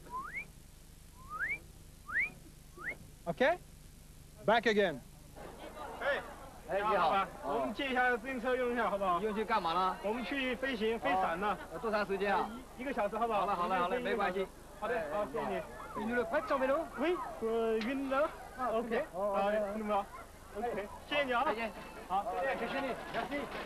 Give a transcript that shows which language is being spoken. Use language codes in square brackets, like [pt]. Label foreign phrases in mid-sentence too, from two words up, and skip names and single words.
[en] Okay? Back again. Hey. [zh] 哎，你好，我们借一下自行车用一下，好不好？用去干嘛呢？我们去飞行、飞伞呢。多长时间啊？1个小时，好不好？好了，没关系。好的，好，谢谢你。 [fr] 你 le prête sur vélo? Oui, une heure. [zh] Ah, ok. OK， 谢谢你啊。再见。好，谢谢你 ，merci。